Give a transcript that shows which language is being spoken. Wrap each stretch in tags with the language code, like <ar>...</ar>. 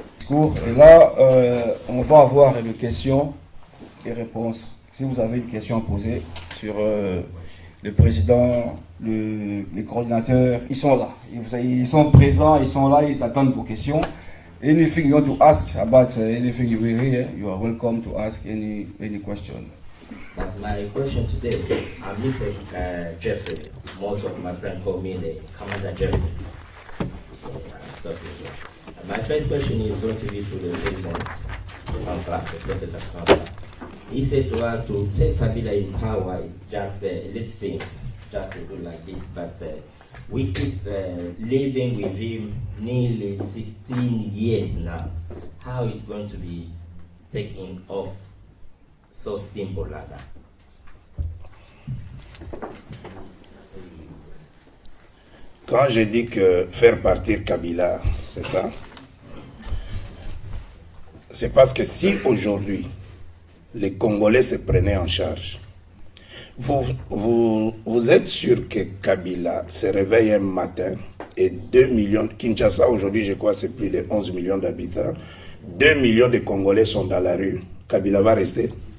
<fr>Et là, on va avoir des questions et réponses. Si vous avez une question à poser sur le président, les coordinateurs, ils sont là. Ils sont présents, ils sont là, ils attendent vos questions.</fr> <en>Anything you want to ask about anything you will hear, you are welcome to ask any question. My question today, I'm Mr. Jeffrey. Most of my friends call me the Commander Jeffrey. So, my first question is going to be to the President, Professor Kampala. He said to us to take Kabila in power, just a little thing, just to do like this, but we keep living with him nearly 16 years now. How is it going to be taken off so simple like that?</en> <fr>Quand je dis que faire partir Kabila, c'est ça, c'est parce que si aujourd'hui les Congolais se prenaient en charge, vous êtes sûr que Kabila se réveille un matin et 2 millions, Kinshasa aujourd'hui je crois c'est plus de 11 millions d'habitants, 2 millions de Congolais sont dans la rue, Kabila va rester?</fr>